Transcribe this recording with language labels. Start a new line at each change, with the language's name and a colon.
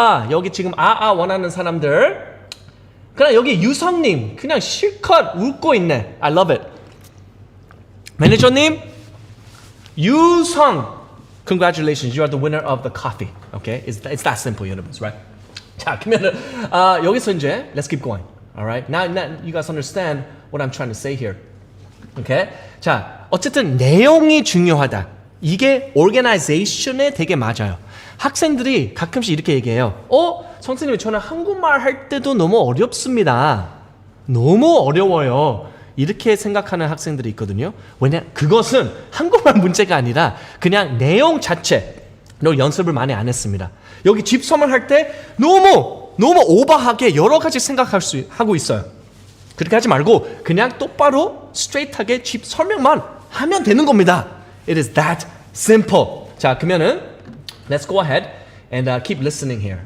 Korean: 여기 지금 원하는 사람들. 그냥 여기 유성님 그냥 실컷 웃고 있네.
English: I love it. 매니저님, 유성, congratulations, you are the winner of the coffee. Okay, it's that simple, 여러분, right?
Korean: 자, 그러면은 여기서 이제
English: let's keep going. Alright, now you guys understand what I'm trying to say here.
Korean: Okay, 자, 어쨌든 내용이 중요하다. 이게 organization에 되게 맞아요. 학생들이 가끔씩 이렇게 얘기해요. 선생님, 저는 한국말 할 때도 너무 어렵습니다. 너무 어려워요. 이렇게 생각하는 학생들이 있거든요. 왜냐, 그것은 한국말 문제가 아니라 그냥 내용 자체로 연습을 많이 안 했습니다. 여기 집 설명할 때 너무 오버하게 여러 가지 하고 있어요. 그렇게 하지 말고 그냥 똑바로 스트레이트하게 집 설명만 하면 되는 겁니다.
English: It is that simple.
Korean: 자, 그러면은
English: let's go ahead and keep listening here.